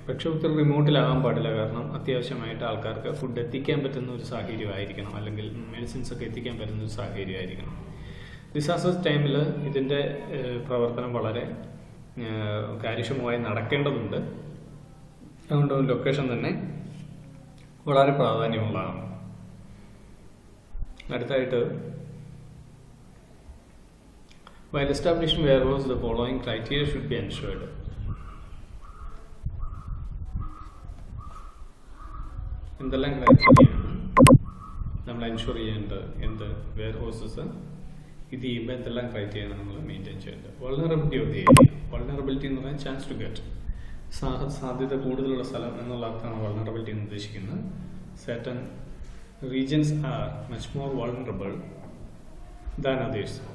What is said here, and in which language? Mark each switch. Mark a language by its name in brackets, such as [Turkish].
[Malayalam] പക്ഷെ ഒത്തിരി റിമോട്ടിലാകാൻ പാടില്ല, കാരണം അത്യാവശ്യമായിട്ട് ആൾക്കാർക്ക് ഫുഡ് എത്തിക്കാൻ പറ്റുന്ന ഒരു സാഹചര്യമായിരിക്കണം, അല്ലെങ്കിൽ മെഡിസിൻസ് ഒക്കെ എത്തിക്കാൻ പറ്റുന്ന ഒരു സാഹചര്യമായിരിക്കണം. ഡിസാസ്റ്റർ ടൈമിൽ ഇതിൻ്റെ പ്രവർത്തനം വളരെ കാര്യക്ഷമമായി നടക്കേണ്ടതുണ്ട്. അതുകൊണ്ട് ലൊക്കേഷൻ തന്നെ വളരെ പ്രാധാന്യമുള്ളതാണ്. [English] അടുത്തായിട്ട്, while establishing warehouse, the following criteria should be ensured. [Malayalam] എന്തെല്ലാം ക്രൈറ്റീരിയ നമ്മൾ എൻഷുർ ചെയ്യേണ്ടത്? എന്ത് വെയർഹൗസസ് ഇത് ചെയ്യുമ്പോൾ എന്തെല്ലാം ക്രൈറ്റീരിയ നമ്മൾ മെയിൻറ്റെയിൻ ചെയ്യേണ്ടത്? [English] Vulnerability of the area. [Malayalam] Vulnerability എന്ന് പറഞ്ഞാൽ [English] chance to get, [Malayalam] സാധ്യത കൂടുതലുള്ള സ്ഥലം എന്നുള്ള അർത്ഥമാണ് വൾണറബിലിറ്റി എന്ന് ഉദ്ദേശിക്കുന്നത്. [English] certain regions are much more vulnerable than others.